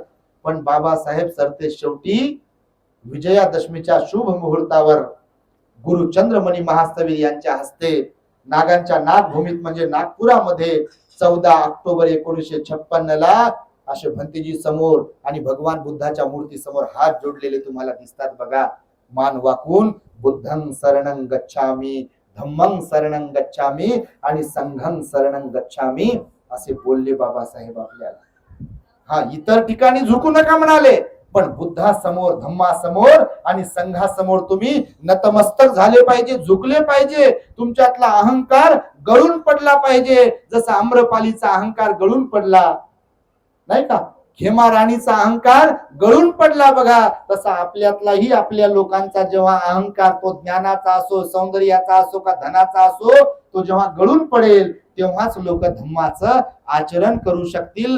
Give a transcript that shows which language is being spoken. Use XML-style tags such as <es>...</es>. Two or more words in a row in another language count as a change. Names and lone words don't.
<mr>पण बाबासाहेब सरते शेवटी विजयादशमीच्या शुभ मुहूर्तावर गुरु चंद्रमणी महास्तवीर यांच्या हस्ते नागांच्या नागभूमीत म्हणजे नागपुरामध्ये 14 ऑक्टोबर 1956 ला असे भंतेजी समोर आणि भगवान बुद्धाच्या मूर्ती समोर हात जोडलेले तुम्हाला दिसतात बघा. मान वाकून</mr> <pi>बुद्धं शरणं गच्छामी, धम्मं शरणं गच्छामी</pi> <mr>आणि</mr> <pi>संघं शरणं गच्छामी</pi> <mr>असे बोलले बाबासाहेब आपल्याला. हा, इतर ठिकाणी झुकू नका म्हणाले, पण बुद्धासमोर, धम्मासमोर आणि संघासमोर तुम्ही नतमस्तक झाले पाहिजे, झुकले पाहिजे. तुमच्यातला अहंकार गळून पडला पाहिजे. जसा आम्रपालीचा अहंकार गळून पडला नाही का, हेमा राणीचा अहंकार गळून पडला बघा, तसा आपल्यातलाही आपल्या लोकांचा जेव्हा अहंकार तो ज्ञानाचा असो, सौंदर्याचा असो का धनाचा असो, तो जेव्हा गळून पडेल तेव्हाच लोक धम्माचं आचरण करू शकतील.</mr>